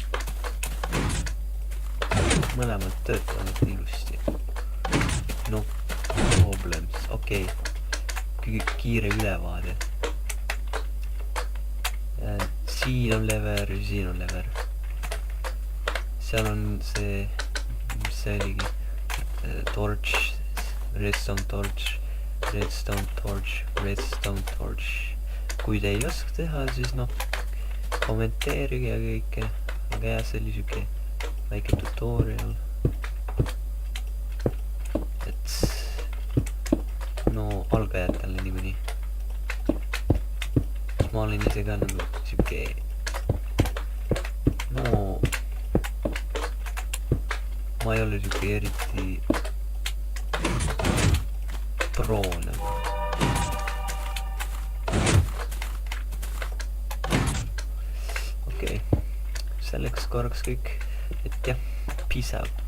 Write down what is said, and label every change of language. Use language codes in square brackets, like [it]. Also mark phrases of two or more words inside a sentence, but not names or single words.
[et] Mõlemad töötavad ilusti. [en] No problems. Okei. [et] Kiire ülevaade. Siin on lever, siin on lever. Seal on see, mis see oligi, [en] torch, redstone torch, redstone torch, redstone torch. [et] Kui te ei oska teha, siis noh, kommenteerige ja kõike. Aga jah, see oli siuke väike tutorial. Et no algajatele nii mõni. Ma olin ise ka nagu siuke, no ma ei ole siuke eriti pro nagu. Okei, selleks korraks kõik, et jah, [en] peace out.